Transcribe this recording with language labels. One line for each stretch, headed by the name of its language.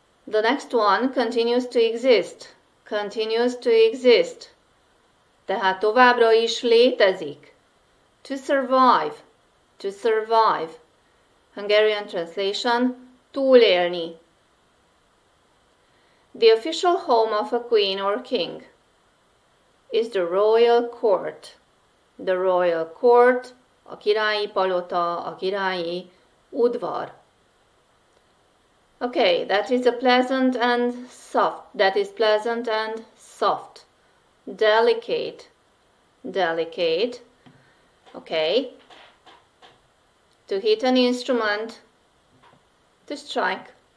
English: The next one, continues to exist. Continues to exist.
Hungarian: Tehát továbbra is létezik.
English: To survive. To survive. Hungarian translation, túlélni. The official home of a queen or king is the royal court. The royal court,
Hungarian: a királyi palota, a királyi udvar.
English: Okay, that is pleasant and soft. That is pleasant and soft. Delicate. Delicate. Okay. To hit an instrument. To strike.